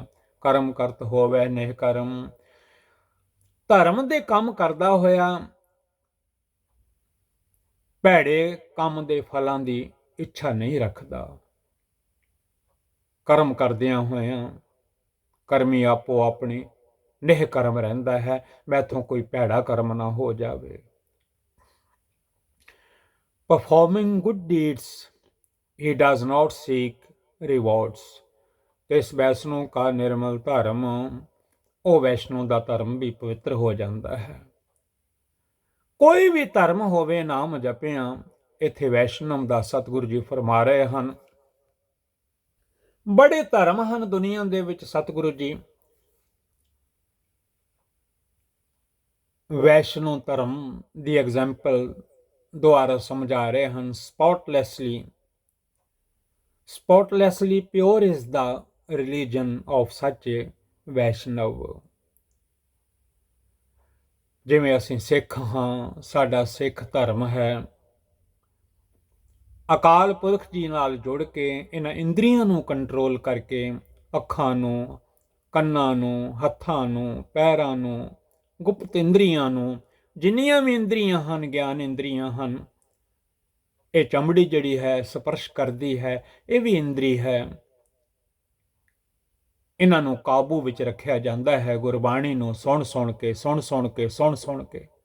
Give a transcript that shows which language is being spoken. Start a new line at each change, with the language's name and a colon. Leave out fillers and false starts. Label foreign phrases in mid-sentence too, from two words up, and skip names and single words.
Punjabi: ਕਰਮ ਕਰਤ ਹੋਵੇ ਨਿਹ ਕਰਮ, ਧਰਮ ਦੇ ਕੰਮ ਕਰਦਾ ਹੋਇਆ ਭੈੜੇ ਕੰਮ ਦੇ ਫਲਾਂ ਦੀ ਇੱਛਾ ਨਹੀਂ ਰੱਖਦਾ। ਕਰਮ ਕਰਦਿਆਂ ਹੋਇਆਂ ਕਰਮੀ ਆਪੋ ਆਪਣੀ ਨਿਹ ਕਰਮ ਰਹਿੰਦਾ ਹੈ, ਮੈਥੋਂ ਕੋਈ ਭੈੜਾ ਕਰਮ ਨਾ ਹੋ ਜਾਵੇ।
English: Performing good deeds, he does not seek rewards।
Punjabi: ਇਸ ਵੈਸ਼ਨੋ ਕਾ ਨਿਰਮਲ ਧਰਮ, ਉਹ ਵੈਸ਼ਨੋ ਦਾ ਧਰਮ ਵੀ ਪਵਿੱਤਰ ਹੋ ਜਾਂਦਾ ਹੈ। ਕੋਈ ਵੀ ਧਰਮ ਹੋਵੇ, ਨਾਮ ਜਪਿਆ, ਇੱਥੇ ਵੈਸ਼ਨਵ ਦਾ ਸਤਿਗੁਰੂ ਜੀ ਫਰਮਾ ਰਹੇ ਹਨ। ਬੜੇ ਧਰਮ ਹਨ ਦੁਨੀਆ ਦੇ ਵਿੱਚ, ਸਤਿਗੁਰੂ ਜੀ ਵੈਸ਼ਨੋ ਧਰਮ ਦੀ ਐਗਜ਼ਾਮਪਲ ਦੁਆਰਾ ਸਮਝਾ ਰਹੇ ਹਨ।
English: spotlessly pure is the religion of such a Vaishnav।
Punjabi: ਜਿਵੇਂ ਅਸੀਂ ਸਿੱਖ ਹਾਂ, ਸਾਡਾ ਸਿੱਖ ਧਰਮ ਹੈ, ਅਕਾਲ ਪੁਰਖ ਜੀ ਨਾਲ ਜੁੜ ਕੇ ਇਹਨਾਂ ਇੰਦਰੀਆਂ ਨੂੰ ਕੰਟਰੋਲ ਕਰਕੇ, ਅੱਖਾਂ ਨੂੰ, ਕੰਨਾਂ ਨੂੰ, ਹੱਥਾਂ ਨੂੰ, ਪੈਰਾਂ ਨੂੰ, ਗੁਪਤ ਇੰਦਰੀਆਂ ਨੂੰ, ਜਿੰਨੀਆਂ ਵੀ ਇੰਦਰੀਆਂ ਹਨ, ਗਿਆਨ ਇੰਦਰੀਆਂ ਹਨ, ਇਹ ਚਮੜੀ ਜਿਹੜੀ ਹੈ ਸਪਰਸ਼ ਕਰਦੀ ਹੈ, ਇਹ ਵੀ ਇੰਦਰੀ ਹੈ, ਇਹਨਾਂ ਨੂੰ ਕਾਬੂ ਵਿੱਚ ਰੱਖਿਆ ਜਾਂਦਾ ਹੈ ਗੁਰਬਾਣੀ ਨੂੰ ਸੁਣ ਸੁਣ ਕੇ।